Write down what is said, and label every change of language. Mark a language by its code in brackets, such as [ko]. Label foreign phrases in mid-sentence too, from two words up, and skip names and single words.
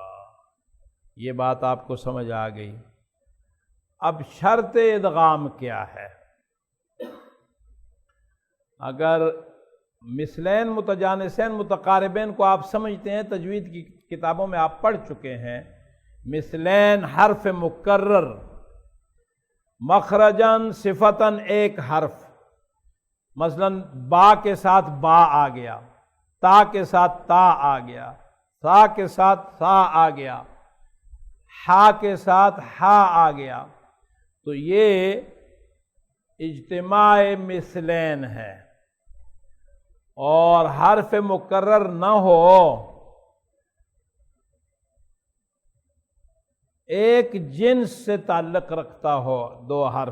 [ur] یہ بات آپ کو سمجھ آ گئی؟ اب شرط ادغام کیا ہے؟ اگر مثلین متجانسین متقاربین کو آپ سمجھتے ہیں، تجوید کی کتابوں میں آپ پڑھ چکے ہیں، مثلین حرف مکرر، [ar] مخرجاً صفتاً [ur] ایک حرف، مثلا با کے ساتھ با آ گیا، تا کے ساتھ تا آ گیا، سا کے ساتھ سا آ گیا، ہا کے ساتھ ہا آ گیا، تو یہ اجتماع مثلین ہے۔ اور حرف مکرر نہ ہو، ایک جنس سے تعلق رکھتا ہو دو حرف،